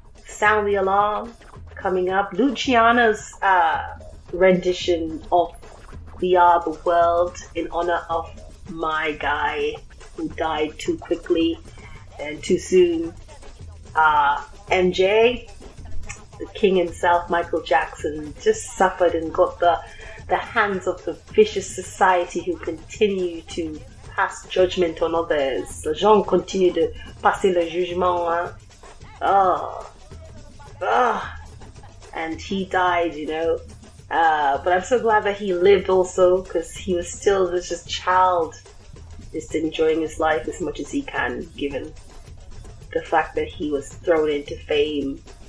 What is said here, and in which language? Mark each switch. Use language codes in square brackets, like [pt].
[en] Sound the Alarm coming up. Luciana's rendition of We Are the World in honor of my guy who died too quickly and too soon. MJ, the king himself, Michael Jackson, just suffered and got the hands of the vicious society who continue to pass judgment on others. [fr] Les gens continuent de passer le jugement. [en] And he died, you know. But I'm so glad that he lived also, because he was still just a child, just enjoying his life as much as he can, given the fact that he was thrown into fame.